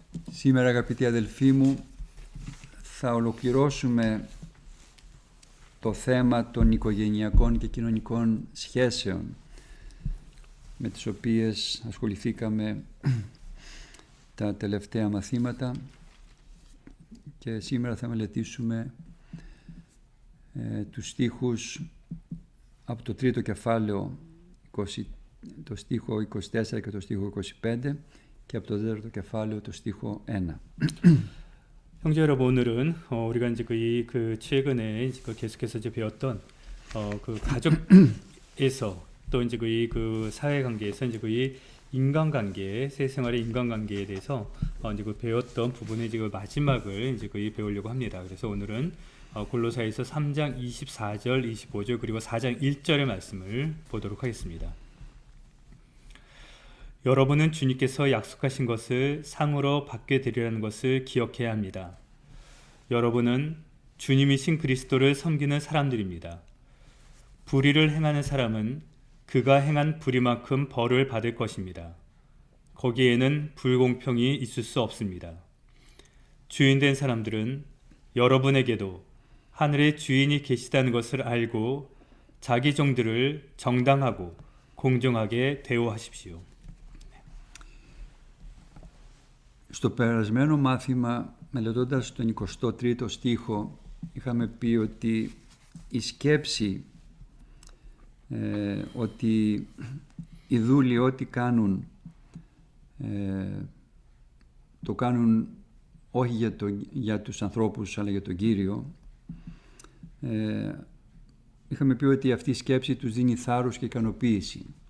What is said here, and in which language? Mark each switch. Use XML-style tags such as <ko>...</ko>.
<el>Σήμερα αγαπητοί αδελφοί μου θα ολοκληρώσουμε το θέμα των οικογενειακών και κοινωνικών σχέσεων με τις οποίες ασχοληθήκαμε τα τελευταία μαθήματα και σήμερα θα μελετήσουμε τους στίχους από το τρίτο κεφάλαιο το στίχο 24 και το στίχο 25 και από το τέταρτο κεφάλαιο το στίχο 1.</el> <ko>형제 여러분, 오늘은 우리가 이제 최근에 계속해서 이제 배웠던 그 가족에서 또 이제 그 사회 관계에서 이제 이 인간관계, 세생활의 인간관계에 대해서 이제 배웠던 부분의 이제 마지막을 이제 배우려고 합니다. 그래서 오늘은 골로새서 3장 24절, 25절 그리고 4장 1절의 말씀을 보도록 하겠습니다. 여러분은 주님께서 약속하신 것을 상으로 받게 되리라는 것을 기억해야 합니다. 여러분은 주님이신 그리스도를 섬기는 사람들입니다. 불의를 행하는 사람은 그가 행한 불의만큼 벌을 받을 것입니다. 거기에는 불공평이 있을 수 없습니다. 주인된 사람들은 여러분에게도 하늘의 주인이 계시다는 것을 알고 자기 종들을 정당하고 공정하게 대우하십시오.</ko> <el>Στο περασμένο μάθημα, μελετώντας τον 23ο στίχο, είχαμε πει ότι η σκέψη ότι οι δούλοι ό,τι κάνουν το κάνουν όχι για τους ανθρώπους αλλά για τον Κύριο, είχαμε πει ότι αυτή η σκέψη τους δίνει θάρρος και ικανοποίηση.</el>